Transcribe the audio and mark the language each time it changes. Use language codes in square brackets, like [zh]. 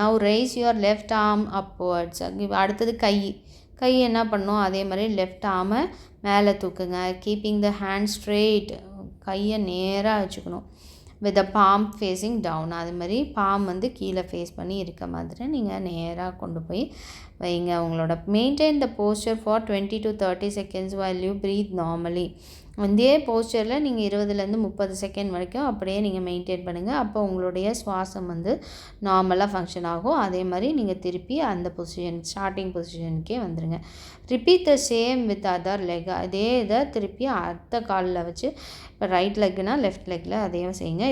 [en] Now raise your left arm upwards. [ta] அடுத்தது கை என்ன பண்ணணும், அதே மாதிரி லெஃப்ட் ஆர்மை மேலே தூக்குங்க. [en] keeping the hand straight, [ta] கையை நேராக வச்சுக்கணும். [en] with the palm facing down, [ta] அது மாதிரி பாம் வந்து கீழே ஃபேஸ் பண்ணி இருக்க மாதிரி நீங்கள் நேராக கொண்டு போய் வைங்க. [en] உங்களோட maintain the posture for 20 to 30 seconds while you breathe normally. [ta] அதே போஸ்டரில் நீங்கள் 20 to 30 செகண்ட் வரைக்கும் அப்படியே நீங்கள் மெயின்டைன் பண்ணுங்கள். அப்போ உங்களுடைய சுவாசம் வந்து நார்மலாக ஃபங்க்ஷன் ஆகும். அதே மாதிரி நீங்கள் திருப்பி அந்த பொசிஷன், ஸ்டார்டிங் பொசிஷனுக்கே வந்துடுங்க. [en] repeat the same with other leg, [ta] அதே இதை திருப்பி அடுத்த காலில் வச்சு, இப்போ ரைட் லெக்னா லெஃப்ட் லெக்கில் அதையும் செய்யுங்க.